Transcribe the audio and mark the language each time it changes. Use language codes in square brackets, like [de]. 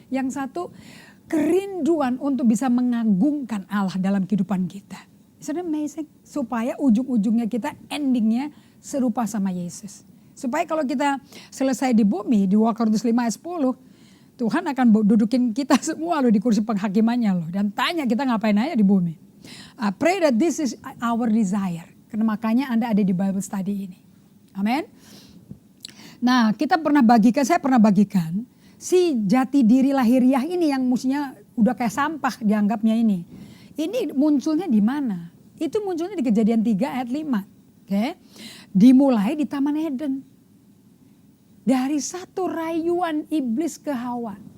[id] Yang satu kerinduan untuk bisa mengagungkan Allah dalam kehidupan kita. [en] Isn't it amazing? [id] Supaya ujung-ujungnya kita endingnya serupa sama Yesus. Supaya kalau kita selesai di bumi, di 2 Korintus 5 ayat 10. Tuhan akan dudukin kita semua loh di kursi penghakimannya loh. Dan tanya kita ngapain aja di bumi. [en] I pray that this is our desire. [id] Karena makanya Anda ada di Bible study ini. Amin. Nah, saya pernah bagikan si jati diri lahiriah ini yang mestinya udah kayak sampah dianggapnya ini. Ini munculnya di mana? Itu munculnya di Kejadian 3 ayat 5. Oke. Dimulai di Taman Eden. Dari satu rayuan iblis ke Hawa.